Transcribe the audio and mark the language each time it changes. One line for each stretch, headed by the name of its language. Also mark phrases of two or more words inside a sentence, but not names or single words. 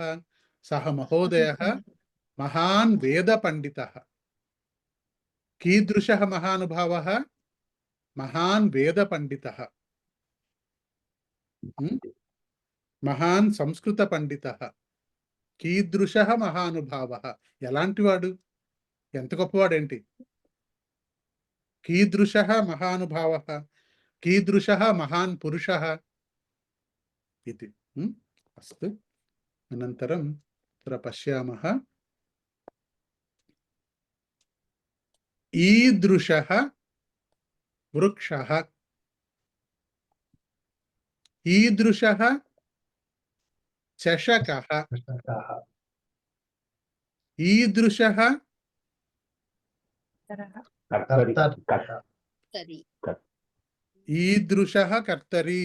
Sanskrit: सः महोदयः महान् वेदपण्डितः। कीदृशः महानुभावः? महान् वेदपण्डितः। महान् संस्कृतपण्डितः। कीदृशः महानुभावः
Telugu: ఎలాంటి వాడు? ఎంత గొప్పవాడేంటి?
Sanskrit: कीदृशः महानुभावः, कीदृशः महान् पुरुषः इति। अस्तु। अनन्तरं तत्र पश्यामः। ईदृशः वृक्षः, ईदृशः चषकः, ईदृशः ईदृशः कर्तरी।